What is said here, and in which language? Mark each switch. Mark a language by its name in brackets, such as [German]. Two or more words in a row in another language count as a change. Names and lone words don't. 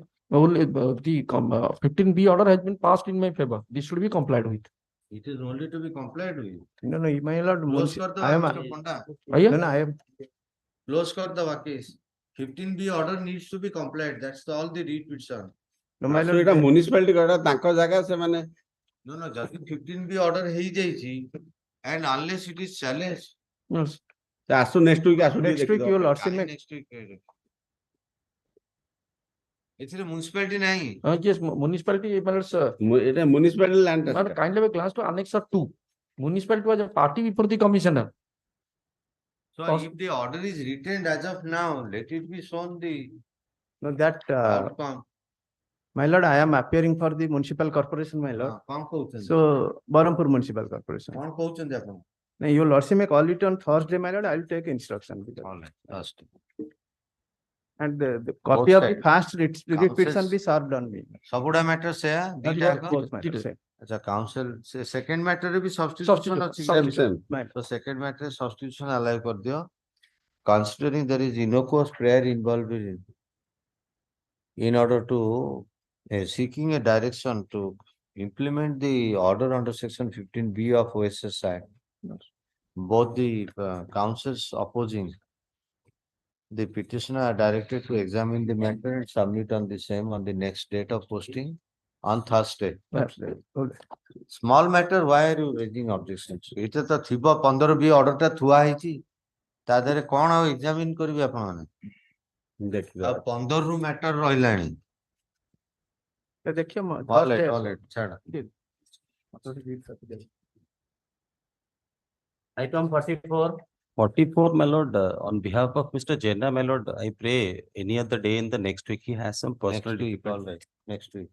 [English] only the 15B order has been passed in my favor. This should be complied with. It is only to be complied with. No, my lord. [Hindi] Close kar [English] I am. Mr. Ponda. No, I am. Close kar the case. 15B order needs to be complied. That's all the read petition. No, my So lord. [Odia] এটা municipality କଟା ତାଙ୍କ ଜାଗା ସେମାନେ [English] No, just 15B order ହେଇଯାଇଛି and unless it is challenged. Yes. [Odia] ସେ ଆସୁ [English] next week [Odia] ଆସୁ ଟିକେ [English] Next week you will also make. Next week. [Odia] ଏଥିରେ municipality ନାହିଁ. [English] Yes, municipality. [Odia] ଏଟା [English] municipality land But kindly have a glance to Annex 2. Municipality was a party before the commissioner. So if the order is retained as of now, let it be shown the No, that outcome. my lord, I am appearing for the municipal corporation, my lord. [Odia] କଣ କହୁଛନ୍ତି? [English] So Barampur municipal corporation. [Odia] କଣ କହୁଛନ୍ତି ଆପଣ? [English] No, your lordship may call it on Thursday, my lord. I will take instruction. All right, last. And the copy of the sides. first petition Councils. be served on me. [Odia] ସବୁଡା matter ସେୟା ଦିଟା ଯାକ? [English] Both matters, same. [Odia] ଆଚ୍ଛା council ସେ [English] second matter [Odia] ରେ ବି substitution ଅଛି। [English] Substitution. So second matter ରେ substitution allow କରିଦିଅ। Considering there is innocuous prayer involved in order to seeking a direction to implement the order under section 15B of OSS Act. Both the councils opposing the petitioner are directed to examine the matter and submit on the same on the next date of posting on Thursday. Small matter, why are you raising objections? [Odia] ଏଇଟା ତ ଥିବ [English] 15B order [Odia] ଟା ଥୁଆ ହେଇଛି ତା ଦେହରେ କଣ ଆଉ examine କରିବେ ଆପଣମାନେ? ଦେଖିବା। ଆଉ 15 ରୁ matter ରହିଲାଣି। [Hindi] देखिए [English] All right, ଛାଡ଼। Item 44. 44, my lord, on behalf of Mr. Jena, my lord, I pray any other day in the next week, he has some personal. Next week, all right, next week.